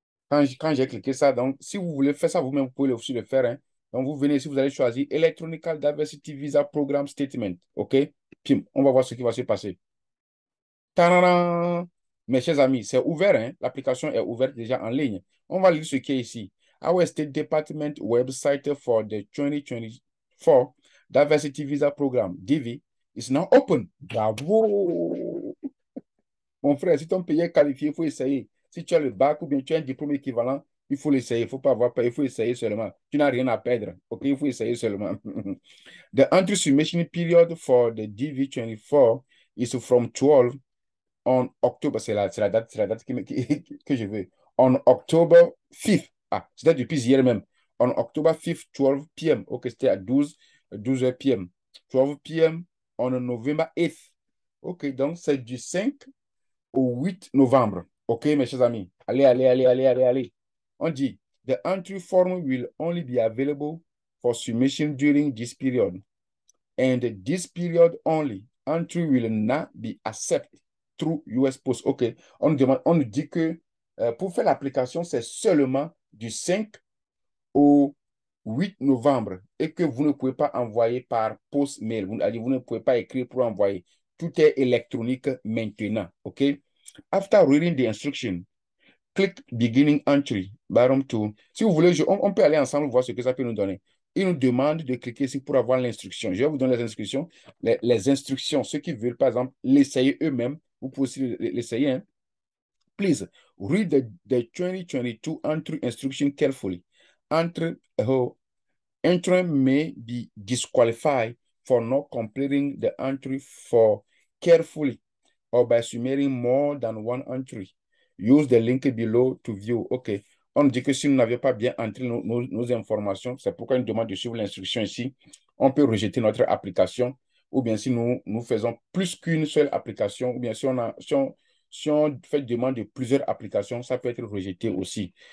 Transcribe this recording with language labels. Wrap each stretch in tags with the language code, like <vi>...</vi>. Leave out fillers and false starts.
<fr>Quand j'ai cliqué ça, donc, si vous voulez faire ça vous-même, vous pouvez aussi le faire, hein. Donc, vous venez ici, vous allez choisir Electronical Diversity Visa Program Statement. OK? Pim, on va voir ce qui va se passer. Tadadam! Mes chers amis, c'est ouvert, hein? L'application est ouverte déjà en ligne. On va lire ce qui est ici.</fr> <en>Our State Department website for the 2024 Diversity Visa Program, DV, is now open.</en> <fr>Bravo! Mon frère, si ton pays est qualifié, il faut essayer. Si tu as le bac ou bien tu as un diplôme équivalent, il faut l'essayer. Il ne faut pas avoir peur, il faut essayer seulement. Tu n'as rien à perdre. OK, il faut essayer seulement.</fr> <en>The entry submission period for the DV24 is from 12 on October.</en> <fr>C'est la date que je veux.</fr> <en>On October 5th.</en> <fr>Ah, c'était depuis hier même.</fr> <en>On October 5th, 12 p.m. OK,</en> <fr>c'était à</fr> <en>12 p.m. 12 p.m. on November 8th.</en> <fr>OK, donc c'est du 5 au 8 novembre. OK, mes chers amis. Allez, allez, allez, allez, allez, allez. On dit,</fr> <en>the entry form will only be available for submission during this period. And this period only, entry will not be accepted through US Post. OK.</en> <fr>On nous dit que pour faire l'application, c'est seulement du 5 au 8 novembre et que vous ne pouvez pas envoyer par post mail. Vous ne pouvez pas écrire pour envoyer. Tout est électronique maintenant. OK?</fr> <en>After reading the instruction, click beginning entry, bottom two.</en> <fr>Si vous voulez, on peut aller ensemble voir ce que ça peut nous donner. Il nous demande de cliquer ici pour avoir l'instruction. Je vais vous donner les instructions. Les instructions, ceux qui veulent, par exemple, l'essayer eux-mêmes, vous pouvez aussi l'essayer, hein.</fr> <en>Please read the 2022 entry instruction carefully. Entry may be disqualified for not completing the entry for carefully or by submitting more than one entry. Use the link below to view. OK.</en> <fr>On dit que si nous n'avions pas bien entré nos informations, c'est pourquoi il nous demande de suivre l'instruction ici. On peut rejeter notre application ou bien si nous faisons plus qu'une seule application ou bien si on fait demande de plusieurs applications, ça peut être rejeté aussi.</fr>